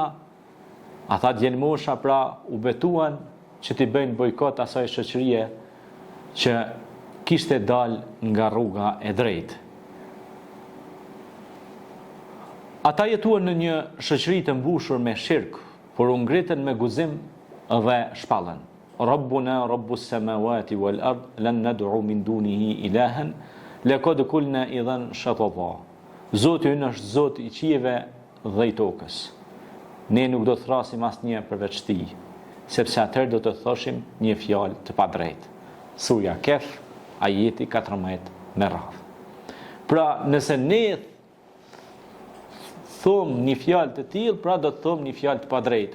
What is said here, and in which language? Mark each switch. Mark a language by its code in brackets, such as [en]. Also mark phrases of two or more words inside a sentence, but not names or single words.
[sq] Ata djelmosha pra u betuan që t'i bëjnë bojkot asaj shoqërie që kishte dal nga rruga e drejtë. Ata jetuan në një shoqëri të mbushur me shirk, por u ngritën me guzim dhe shpallën. [ar] ربنا رب السماوات والأرض لن ندعو من دونه إلها لقد قلنا إذا شططا. [sq] Zoti ynë është Zoti i qiejve dhe i tokës. Ne nuk do të thrasim asnjë përveç tij, sepse atëherë do të thoshim një fjalë të padrejtë. Surja Kef, ajeti 14 me radhë. Pra, nëse ne thomë një fjalë të tillë, pra do të thomë një fjalë të padrejtë.